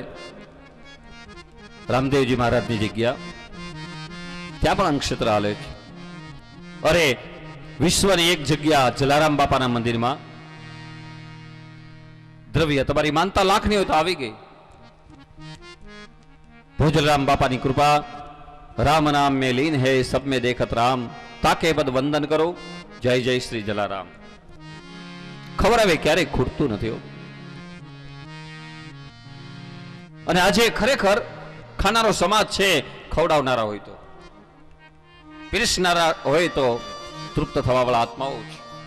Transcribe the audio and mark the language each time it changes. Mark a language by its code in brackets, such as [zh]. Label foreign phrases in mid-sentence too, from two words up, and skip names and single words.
[gu] રામદેવજી મહારાજની જગ્યા ત્યાં પણ અન્નક્ષેત્ર હાલે છે. અરે વિશ્વની એક જગ્યા જલારામ બાપાના મંદિરમાં દ્રવ્ય તમારી માનતા લાખની હોય તો આવી ગઈ. ભોજરામ બાપાની કૃપા. [hi] राम नाम में लीन है सब में देखत राम. ताके पद वंदन करो. जय जय श्री जलाराम. [gu] ખબર આવે ક્યારેય ખૂટતું નથી. અને આજે ખરેખર ખાનારો સમાજ છે. ખવડાવનારા હોય તો, પીરસનારા હોય તો તૃપ્ત થવા વાળા આત્માઓ છે.